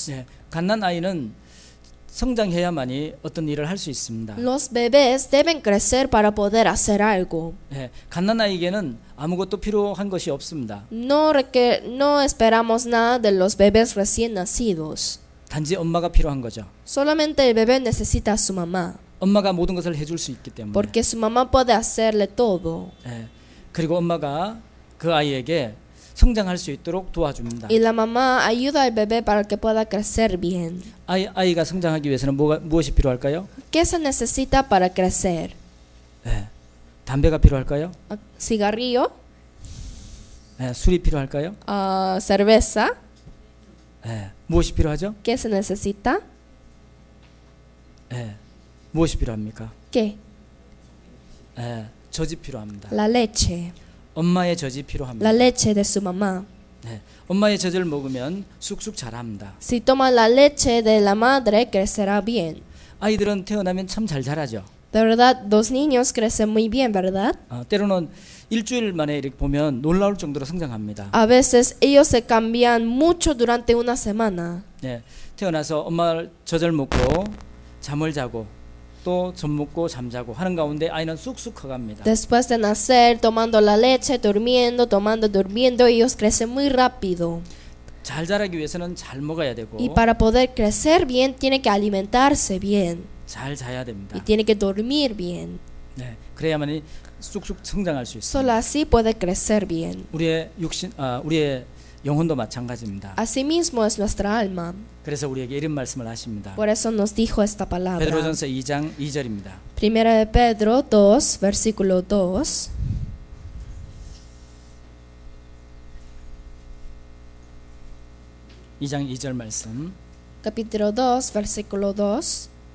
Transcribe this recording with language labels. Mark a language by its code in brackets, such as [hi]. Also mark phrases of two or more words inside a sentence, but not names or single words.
[ko] 네, 갓난 아이는 성장해야만이 어떤 일을 할 수 있습니다. [es] Los bebés deben crecer para poder hacer algo. [ko] 네, 갓난 아이에게는 아무것도 필요한 것이 없습니다. [es] No esperamos nada de los bebés recién nacidos. [ko] 단지 엄마가 필요한 거죠. [es] Solamente el bebé necesita a su mamá, [ko] 엄마가 모든 것을 해줄 수 있기 때문에. [es] porque su mamá puede hacerle todo. [ko] 네, 그리고 엄마가 그 아이에게 성장할 수 있도록 도와줍니다. [es] Y la mamá ayuda al bebé para que pueda crecer bien. [ko] 아이가 성장하기 위해서는 무엇이 필요할까요? [es] ¿Qué se necesita para crecer? [ko] 네, 담배가 필요할까요? [es] ¿Cigarrillo? [ko] 네, 술이 필요할까요? [es] ¿Cerveza? [ko] 네, 무엇이 필요하죠? [es] ¿Qué se necesita? [ko] 네, 무엇이 필요합니까? [es] ¿Qué? [ko] 네, 젖이 필요합니다. [es] La leche. [ko] 엄마의 젖이 필요합니다. [es] La leche de su mamá. [ko] 네, 엄마의 젖을 먹으면 쑥쑥 자랍니다. [es] Si toma la leche de la madre, crecerá bien. [ko] 아이들은 태어나면 참 잘 자라죠. [es] De verdad, los niños crecen muy bien, ¿verdad? [ko] 때로는 일주일 만에 이렇게 보면 놀라울 정도로 성장합니다. [es] A veces ellos se cambian mucho durante una semana. [ko] 네, 태어나서 엄마 젖을 먹고 잠을 자고 또 젖 먹고 잠자고 하는 가운데 아이는 쑥쑥 커갑니다. [es] Después de nacer, tomando la leche, durmiendo, tomando, durmiendo, ellos crecen muy rápido. [ko] 잘 자라기 위해서는 잘 먹어야 되고 [es] Y para poder crecer bien, tiene que alimentarse bien. [ko] 잘 자야 됩니다. [es] Y tiene que dormir bien. [ko] 네, 그래야만이 쑥쑥 성장할 수 있습니다. [es] Solo así puede crecer bien. [ko] 우리의 우리의 영혼도 마찬가지입니다. [es] Asimismo es nuestra alma. [ko] 그래서 우리에게 이런 말씀을 하십니다. [es] Por eso nos dijo esta palabra. [ko] 베드로전서 2장 2절입니다. [es] Primera de Pedro 2, versículo 2. [ko] 이 장 2절 말씀. [es] Capítulo 2, versículo 2.